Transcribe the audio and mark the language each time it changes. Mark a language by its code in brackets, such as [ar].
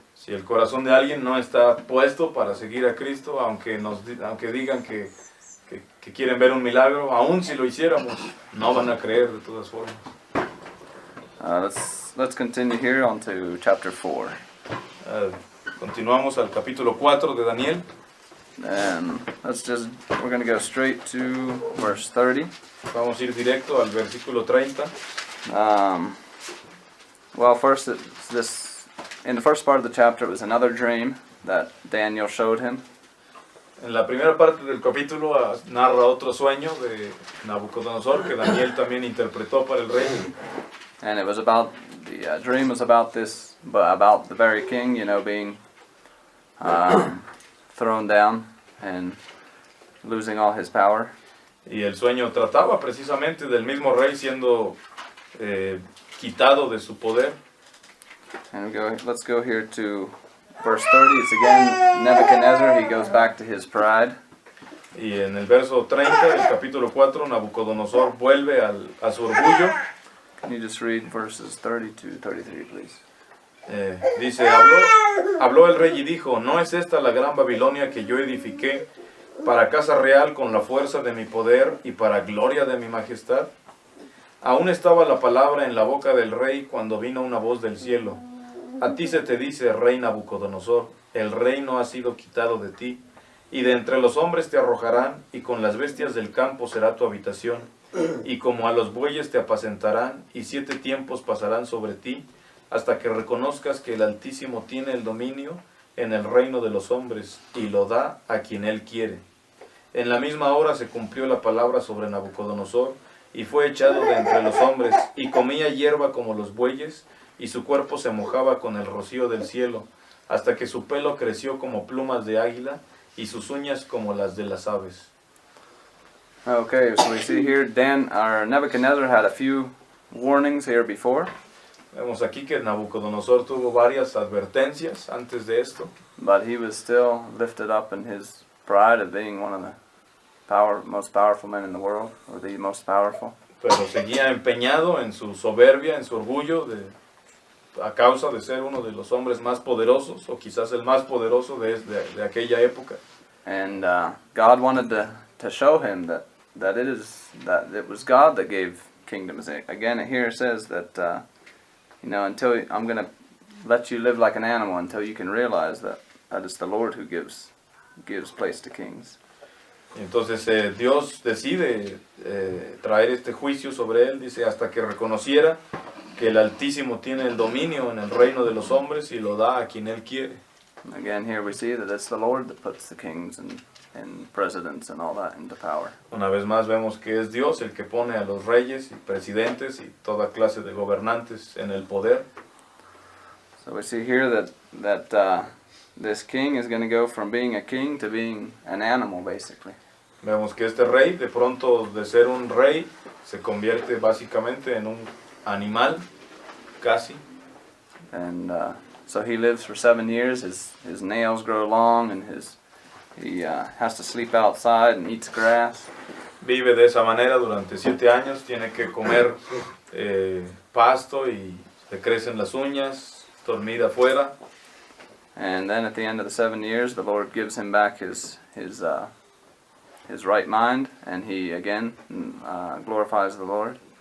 [es] Si el corazón de alguien no está puesto para seguir a Cristo, aunque digan que quieren ver un milagro, aun si lo hiciéramos, no van a creer de todas formas. [en] Let's continue here on to chapter 4. [es] Continuamos al capítulo 4 de Daniel. [en] And we're going to go straight to verse 30. [es] Vamos a ir directo al versículo 30. [en] Well, first, in the first part of the chapter, it was another dream that Daniel showed him. [es] En la primera parte del capítulo narra otro sueño de Nabucodonosor que Daniel también interpretó para el rey. [en] And it was the dream was about the very king, you know, being thrown down and losing all his power. [es] Y el sueño trataba precisamente del mismo rey siendo quitado de su poder. [en] And let's go here to verse 30. It's again Nebuchadnezzar. He goes back to his pride. [es] Y en el verso 30 del capítulo 4, Nabucodonosor vuelve a su orgullo. [en] Can you just read verses 32, 33, please? [es] Dice, habló el rey y dijo, ¿no es esta la gran Babilonia que yo edifiqué para casa real con la fuerza de mi poder y para gloria de mi majestad? Aún estaba la palabra en la boca del rey cuando vino una voz del cielo. A ti se te dice, rey Nabucodonosor, el reino ha sido quitado de ti, y de entre los hombres te arrojarán, y con las bestias del campo será tu habitación, y como a los bueyes te apacentarán, y 7 tiempos pasarán sobre ti, hasta que reconozcas que el Altísimo tiene el dominio en el reino de los hombres, y lo da a quien él quiere. En la misma hora se cumplió la palabra sobre Nabucodonosor, y fue echado de entre los hombres, y comía hierba como los bueyes, y su cuerpo se mojaba con el rocío del cielo, hasta que su pelo creció como plumas de águila, y sus uñas como las de las aves. [en] Okay, so we see here Nebuchadnezzar had a few warnings here before. [es] Vemos aquí que Nabucodonosor tuvo varias advertencias antes de esto, [en] but he was still lifted up in his pride of being one of the most powerful men in the world, or the most powerful. [es] pero seguía empeñado en su soberbia, en su orgullo, a causa de ser uno de los hombres más poderosos, o quizás el más poderoso de aquella época. [en] And God wanted to show him that it was God that gave kingdoms. Again, here it says that until I'm going to let you live like an animal until you can realize that it's the Lord who gives place to kings. [es] Entonces Dios decide traer este juicio sobre él, dice, hasta que reconociera que el Altísimo tiene el dominio en el reino de los hombres y lo da a quien él quiere. [en] Again, here we see that it's the Lord that puts the kings and presidents and all that into power. [es] Una vez más vemos que es Dios el que pone a los reyes y presidentes y toda clase de gobernantes en el poder. [en] So we see here that this king is going to go from being a king to being an animal, basically. [es] Vemos que este rey, de pronto de ser un rey, se convierte básicamente en un animal, casi. [en] And so he lives for 7 years. His nails grow long, and he has to sleep outside and eats grass. [es] Vive de esa manera durante 7 años, tiene que comer pasto y le crecen las uñas, dormir afuera. [en] And then at the end of the 7 years, the Lord gives him back his right mind, and he again glorifies the Lord.